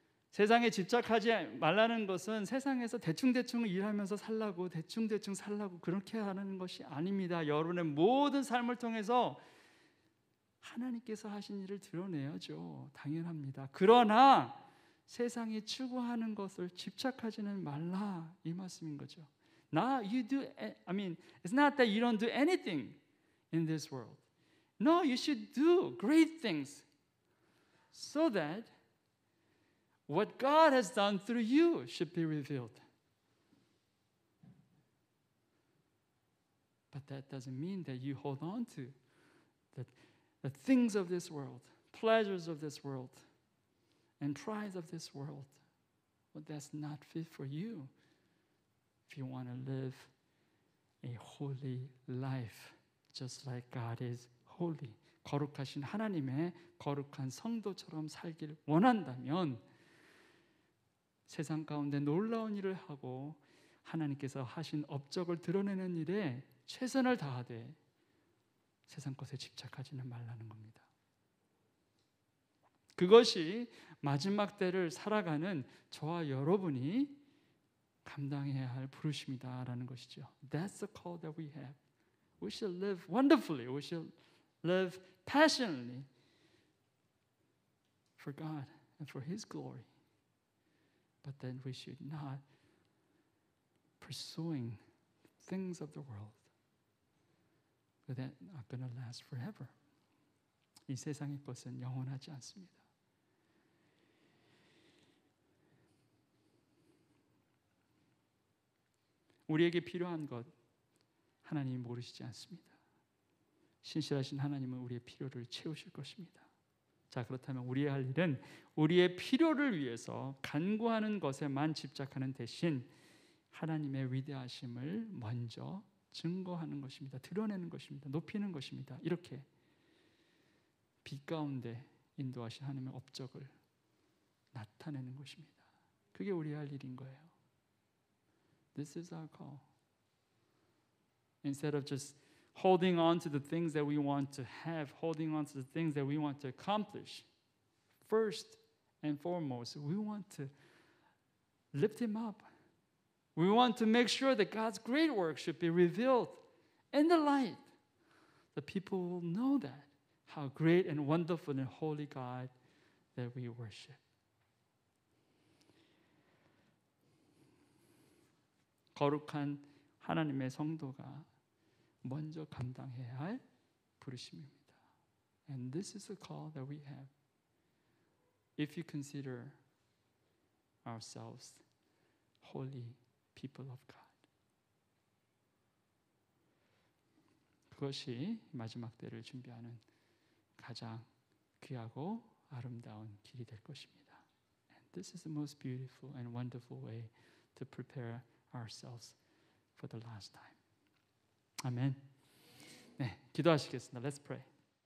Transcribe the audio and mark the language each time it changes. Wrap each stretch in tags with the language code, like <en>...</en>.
<ko>세상에 집착하지 말라는 것은 세상에서 대충대충 일하면서 살라고 대충대충 살라고 그렇게 하는 것이 아닙니다. 여러분의 모든 삶을 통해서 하나님께서 하신 일을 드러내야죠. 당연합니다. 그러나 세상이 추구하는 것을 집착하지는 말라 이 말씀인 거죠.</ko> <en>Now you do, I mean, it's not that you don't do anything in this world. No, you should do great things so that what God has done through you should be revealed. But that doesn't mean that you hold on to the things of this world, pleasures of this world, and pride of this world. Well, that's not fit for you if you want to live a holy life, just like God is holy.</en> <ko>거룩하신 하나님의 거룩한 성도처럼 살길 원한다면 세상 가운데 놀라운 일을 하고 하나님께서 하신 업적을 드러내는 일에 최선을 다하되 세상 것에 집착하지는 말라는 겁니다. 그것이 마지막 때를 살아가는 저와 여러분이 감당해야 할 부르심이다라는 것이죠.</ko> <en>That's the call that we have. We should live wonderfully. We should live passionately for God and for His glory. But then we should not pursuing things of the world that are not going to last forever.</en> <ko>이 세상의 것은 영원하지 않습니다. 우리에게 필요한 것 하나님이 모르시지 않습니다. 신실하신 하나님은 우리의 필요를 채우실 것입니다. 자, 그렇다면 우리의 할 일은 우리의 필요를 위해서 간구하는 것에만 집착하는 대신 하나님의 위대하심을 먼저 증거하는 것입니다. 드러내는 것입니다. 높이는 것입니다. 이렇게 빛 가운데 인도하신 하나님의 업적을 나타내는 것입니다. 그게 우리의 할 일인 거예요.</ko> <en>This is our call. Instead of just holding on to the things that we want to have, holding on to the things that we want to accomplish, first and foremost, we want to lift Him up. We want to make sure that God's great work should be revealed in the light. The people will know that, how great and wonderful and holy God that we worship.</en> <ko>거룩한 하나님의 성도가 먼저 감당해야 할 부르심입니다.</ko> <en>And this is the call that we have. If you consider ourselves holy people of God.</en> <ko>그것이 마지막 때를 준비하는 가장 귀하고 아름다운 길이 될 것입니다.</ko> <en>And this is the most beautiful and wonderful way to prepare ourselves for the last time.</en> <ko>아멘. 네, 기도하시겠습니다.</ko> <en>Let's pray.</en>